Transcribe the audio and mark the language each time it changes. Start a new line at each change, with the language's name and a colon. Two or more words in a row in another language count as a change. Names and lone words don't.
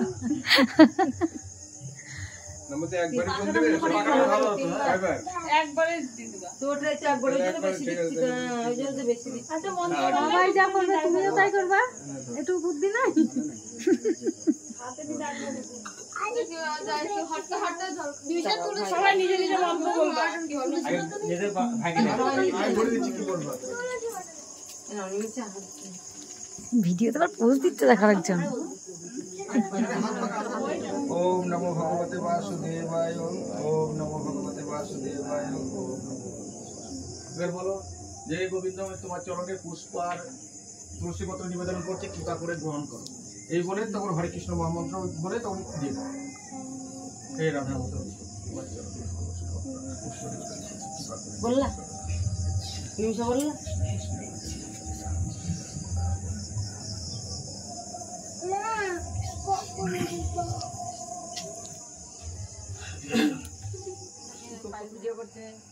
Bangla: সবাই যা করবে তুমিও তাই করবা একটু বুদ্ধি নাই ভিডিওতে আবার পোজ দিতে দেখা লাগছে
Sanskrit: ओम नमो भगवते वासुदेवाय ओम नमो भगवते वासुदेवाय
Hindi: ओम फिर बोलो जय गोविंद मैं तुम्हारे चरणে
Bangla: পুষ্প আর তুলসী পত্র নিবেদন করতে কৃপা করে গ্রহণ করো এই বলে তখন হরে কৃষ্ণ মহামন্ত্র বলে তখন দিয়ে দাও এই রাধা মন্ত্র বললা নিমিষা বললা ভিডিও করতে